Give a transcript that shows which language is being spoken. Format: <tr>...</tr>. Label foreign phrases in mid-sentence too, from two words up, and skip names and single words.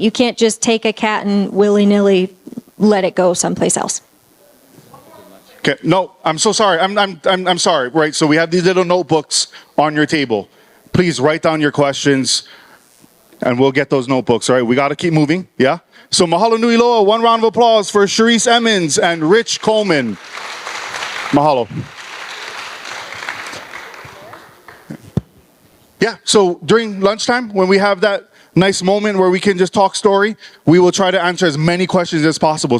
<en>You can't just take a cat and willy-nilly let it go someplace else. Okay, no, I'm so sorry. I'm sorry. Right, so we have these little notebooks on your table. Please write down your questions, and we'll get those notebooks. All right, we got to keep moving. Yeah. So</en> <haw>mahalo nui loa.</haw> <en>One round of applause for Charisse Emmons and Rich Coleman. Mahalo. Yeah. So during lunchtime, when we have that nice moment where we can just talk story, we will try to answer as many questions as possible.</en>